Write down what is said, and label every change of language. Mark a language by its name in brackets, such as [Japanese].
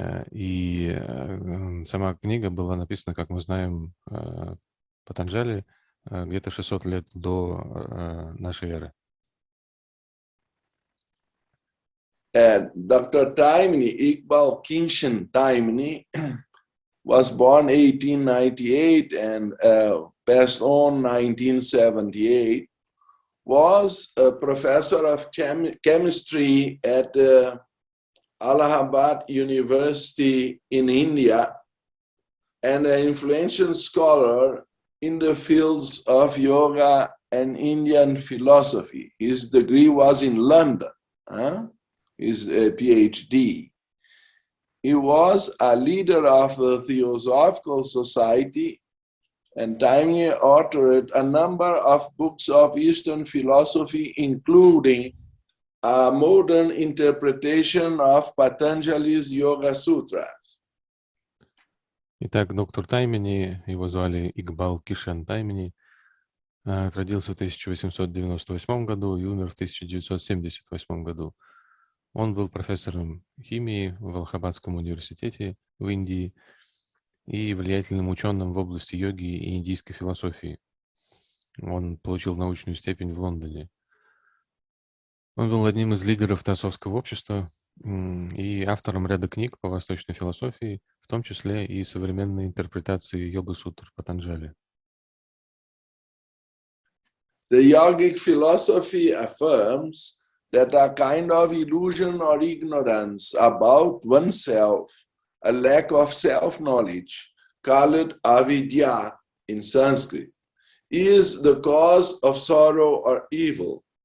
[Russian] И сама книга была написана, как мы знаем, Патанджали где-то 600 лет до нашей эры. [English] Dr. Taimni, Iqbal Kinshan Taimni, was born 1898 and passed on 1978, was a professor of chemistry at Allahabad University in India and an influential scholar in the fields of yoga and Indian philosophy. His degree was in London, his PhD. He was a leader of the Theosophical Society and Taimni authored a number of books of Eastern philosophy, including a modern interpretation of Patanjali's Yoga Sutras. [Russian] Итак, доктор Таймени, его звали Игбал Кишен Таймени, родился в 1898 году и умер в 1978 году. Он был профессором химии в Аллахабадском университете в Индии и влиятельным ученым в области йоги и индийской философии. Он получил научную степень в Лондоне. Он был одним из лидеров Теософского общества и автором ряда книг по восточной философии, в том числе и современной интерпретации йога-сутр Патанджали. [English] The yogic philosophy affirms that a kind of illusion or ignorance about oneself, a lack of self-knowledge, called avidya in Sanskrit, is the cause of sorrow or evil.